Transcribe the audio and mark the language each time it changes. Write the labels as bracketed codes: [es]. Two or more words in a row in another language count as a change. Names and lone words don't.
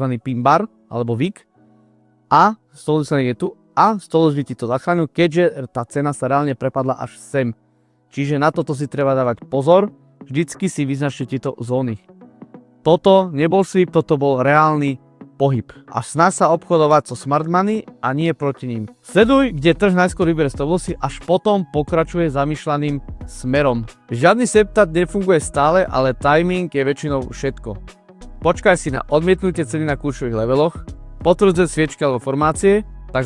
[en] pin bar [sk] alebo VIG a [en] stop loss [sk] je tu a [en] stop loss [sk] by ti to zachránil, keďže tá cena sa reálne prepadla až sem. Čiže na toto si treba dávať pozor, vždycky si vyznačte tieto zóny. Toto nebol sweep, toto bol reálny pohyb. A snaž sa obchodovať so [en] smart money [sk] a nie proti ním. Sleduj, kde trh najskôr vyberie stop lossy, až potom pokračuje zamýšľaným smerom. Žiadny septat nefunguje stále, ale timing je väčšinou všetko. Počkaj si na odmietnutie ceny na kľúčových leveloch, potvrdzuje sviečky alebo formácie, tzv.